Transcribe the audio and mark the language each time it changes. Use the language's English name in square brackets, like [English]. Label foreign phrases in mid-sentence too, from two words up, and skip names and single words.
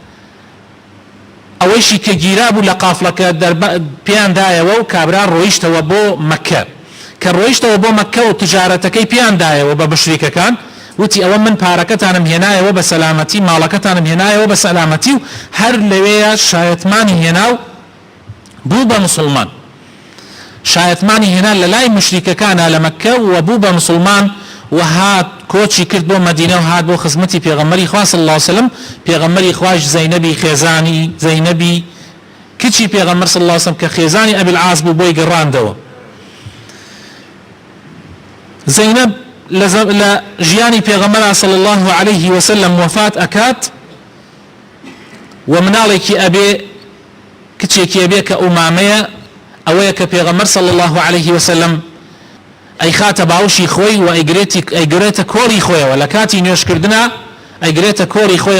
[Central Kurdish] ئەوەیشی کە گیرا بوو لە قافڵەکە پێیان دایەوە و کابرا ڕۆیشتەوە بۆ مەککە، کە ڕۆیشتەوە بۆ مەککە و تجارەتەکەی پێیان دایەوە بە بەشریکەکان، وتی ئەوە من پارەکەتانم هێنایەوە بە سەلامەتی، ماڵەکەتانم هێنایەوە بە سەلامەتی، و هەر لەوەیە شایەتمانی هێنا و بوو بە مسلمان، شایەتمانی هێنا لە لای مشریکەکانە لە مەککە و بوو بە مسلمان و هات کۆچی کرد بۆ مەدینە و هات بۆ خزمەتی پێغەمبەری خوا [Arabic] صلی الله عليه وسلم. [Central Kurdish] پێغەمبەری خوایش زەینەبی خێزانی زەینەبی کچی پێغەمبەر [Arabic] صلی الله عليه وسلم [Central Kurdish] کە خێزانی ئەبوالعاص بوو بۆی گەڕاندەوە. زەینەب لە ژیانی پێغەمبەر [Arabic] صلی الله عليه وسلم [Central Kurdish] وفات ئەکات و مناڵێکی ئەبێ کچێکی ئەبێ کە ئومامەیە، ئەوەیە کە پێغەمبەر [Arabic] صلی الله عليه وسلم [Central Kurdish] ئەی خاتە باوشی خۆی و ئەیگرێتە کۆری خۆیەوە، لە کاتی نوێشکردنە ئەیگرێتە کۆری خۆیەوە.